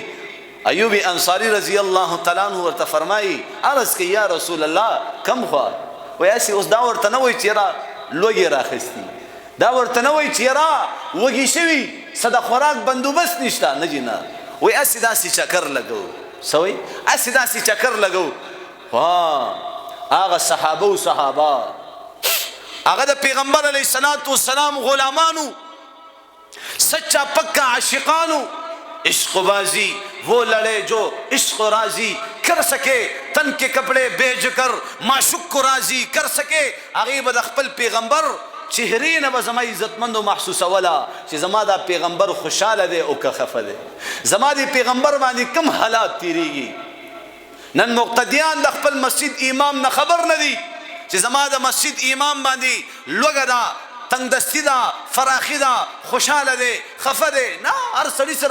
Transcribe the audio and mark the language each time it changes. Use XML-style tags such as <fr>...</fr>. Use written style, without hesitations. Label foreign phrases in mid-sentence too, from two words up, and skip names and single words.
<ps>ایوب انصاری</ps> <ar>رضی الله تعالی عنہ</ar> <ps>ورته فرمایي عرض کوي</ps> <ar>یا رسول الله</ar> <ps>کم خوا، وایي هسې اوس دا ورته نه وایي چې یاره لوږې راخیستي، دا ورته نه وایي چې یاره وږي شوي څه د خوراک بندوبست نشته، نه جي نه، وایي هسې داسې چکر لګو. څه وایي؟ هسې داسې چکر لګو. هغه صحابه و صحابه هغه د پیغمبر علیه السلام غلامانو، سچا پکا عاشقانو،</ps> <ur>عشق بازی وہ لڑے جو عشق و راضی کر سکے تن کے کپڑے بیچ کر معشوق کو راضی کر سکے</ur> <ps>غیب د خپل پیغمبر چهرې نه به زما عزتمندو محسوسوله چې زما دا پیغمبر خوشحاله دی او که خفه دی زما د پیغمبر باندې کم حالات تیریږي نن مقتدیان د خپل مسجد امام نه خبر نه دي چې زما د مسجد امام باندې لوږه ده تنگ دستی ده فراخي ده خوشحاله دی خفه دی نه هر سړي سره</ps>